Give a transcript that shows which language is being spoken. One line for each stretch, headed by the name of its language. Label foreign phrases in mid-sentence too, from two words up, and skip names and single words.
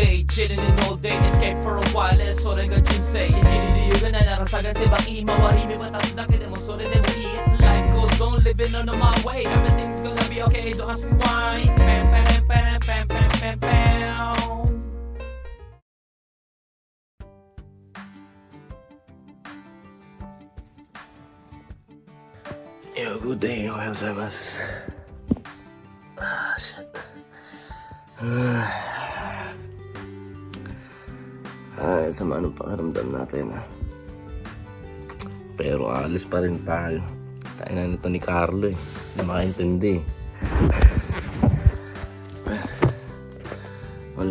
English: chilling in all day, escape for a while,
Japanese: それが人生生きる理由がないなら探せば今は日々は経つだけでもそれでもいい
English: Life goes on, living on my way, everything's gonna be okay, don't ask me why. Pam pam pam pam pam pam pam. Yo, good day.
Japanese: おはようございます.
English: Shit.
Filipino: Sama ng pakiramdam natin, ha? Pero alis pa rin tayo. Tayo na nito ni Carlo, eh. Hindi makaintindi. Wala.